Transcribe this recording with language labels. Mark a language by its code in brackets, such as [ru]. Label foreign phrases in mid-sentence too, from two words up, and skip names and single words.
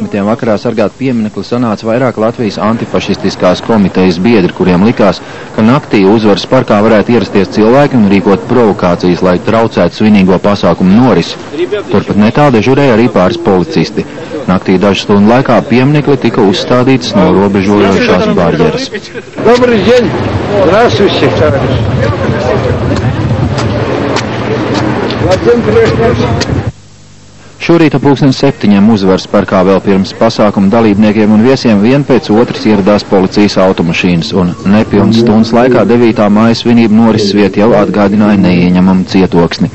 [lv] vakarā sargāt pieminekli sanāca vairāk Latvijas antifašistiskās komitejas biedri, kuriem likās, ka naktī uzvaras parkā varētu ierasties cilvēki un rīkot provokācijas, lai traucētu svinīgo pasākumu norisi. Turpat netālu dežurēja arī pāris policisti. Naktī dažu stundu laikā pieminekli tika uzstādītas norobežojošās barjeras. [ru] Добрый день! Здравствуйте, товарищи! [lv] Šorīt ap 7:00 uzvaras parkā vēl pirms pasākuma dalībniekiem un viesiem vien pēc otras ieradās policijas automašīnas, un nepilnas stundas laikā 9. māja svinību norises vieta jau atgādināja neieņemamu cietoksni.